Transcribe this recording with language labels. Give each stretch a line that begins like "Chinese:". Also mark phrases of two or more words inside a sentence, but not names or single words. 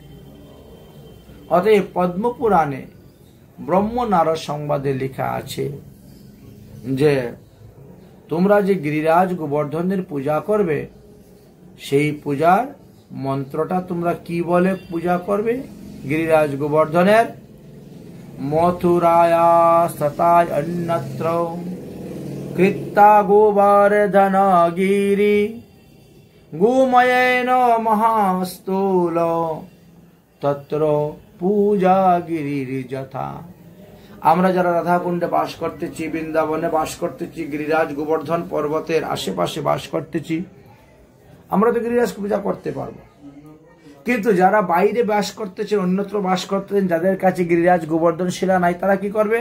Bangla: অতএব পদ্মপুরাণে ব্রহ্মনারদ সংবাদে লেখা আছে যে তোমরা যে গিরিরাজ গোবর্ধনের পূজা করবে, সেই পূজার মন্ত্রটা তোমরা কি বলে পূজা করবে?
Sanskrit: গিরিরাজ গোবর্ধনের মথুরায়া সতায় অন্যত্র कृत्ता गोवर्धन गिरि गोमयेन महास्थूल तत्र पूजा गिरिर्यथा।
Bangla: আমরা যারা রাধাকুণ্ডে বাস করতেছি, বৃন্দাবনে বাস করতেছি, গিরিরাজ গোবর্ধন পর্বতের আশেপাশে বাস করতেছি, আমরা তো গিরিরাজকে পূজা করতে পারবো। কিন্তু যারা বাইরে বাস করতেছেন, অন্যত্র বাস করতেছেন, যাদের কাছে গিরিরাজ গোবর্ধন শিলা নাই, তারা কি করবেন?